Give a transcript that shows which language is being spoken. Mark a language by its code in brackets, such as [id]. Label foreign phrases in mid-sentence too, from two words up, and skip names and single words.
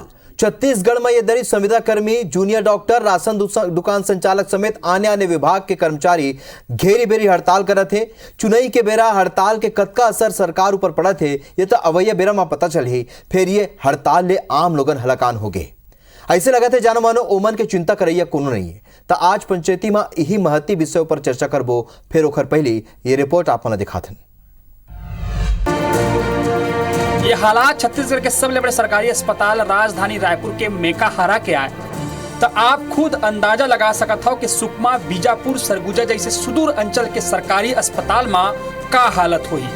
[hne] छत्तीसगढ़ में ये दलित संविदा कर्मी, जूनियर डॉक्टर, राशन दुकान संचालक समेत आने विभाग के कर्मचारी घेरी बेरी हड़ताल कर थे। चुनाई के बेरा हड़ताल के कतका असर सरकार ऊपर पड़ा थे ये तो अवैया बेरा में पता चल ही। फिर ये हड़ताल ले आम लोगन हलाकान हो गए। ऐसे लगा थे जानो मानो ओमन के चिंता करैया कोनो नहीं है। तो आज पंचायती में यही महती विषय पर चर्चा करबो। फिर ओखर पहली ये रिपोर्ट आपने दिखाथन। ये हालात छत्तीसगढ़ के सबसे बड़े सरकारी अस्पताल राजधानी रायपुर के मेकाहारा के आए तो आप खुद अंदाजा लगा सकत हो कि सुकमा, बीजापुर, सरगुजा जैसे सुदूर अंचल के सरकारी अस्पताल में का हालत हुई।